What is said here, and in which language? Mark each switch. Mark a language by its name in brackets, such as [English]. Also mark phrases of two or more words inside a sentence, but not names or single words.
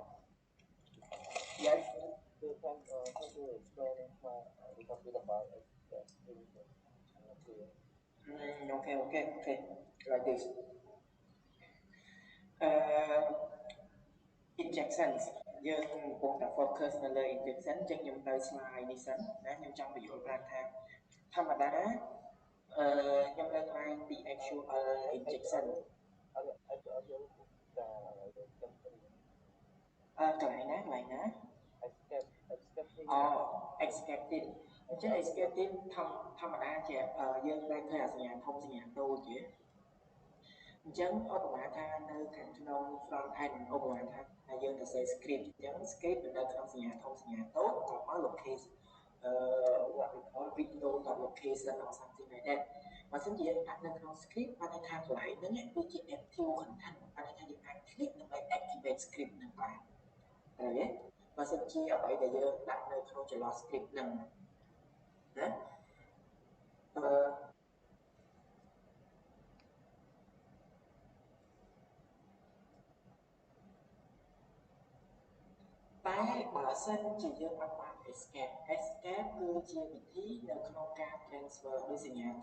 [English] Yes. You can explain a little bit about the revision. Okay. Like this. [Khmer] Uh, Injections យើងកំពុងតែ focus នៅលើ injection អញ្ចឹងខ្ញុំនៅ slide នេះសិនណាខ្ញុំចង់បញ្យល់ប្រាប់ថាធម្មតាខ្ញុំលើកឡើងពី [English] actual injection [Khmer] កន្លែងណា escape អញ្ចឹង escape ធម្មតាជាយើងតែឃើញអាសញ្ញាធំសញ្ញាតូចទេអញ្ចឹងឧបមាថា នៅខាងក្នុង [English] front end [Khmer] ឧបមាថាយើងទៅ [English] say script [Khmer] អញ្ចឹង script នៅក្នុងសញ្ញាធំសញ្ញាតូចមក [English] location what we call video.location or something like that [Khmer] បើសិនជាយើងដាក់នៅក្នុង script បានន័យថាកន្លែងហ្នឹងវាជា [English] active content [Khmer] បានន័យថាយើងអាច click ដើម្បី activate script ហ្នឹងបានត្រូវទេបើសិនជាអ្វីដែលយើងដាក់នៅក្នុងចន្លោះ script ហ្នឹងណា តែបើសិនជាយើងអត់បាន escape គឺជាវិធីនៅក្នុងការ transfer ដោយសញ្ញា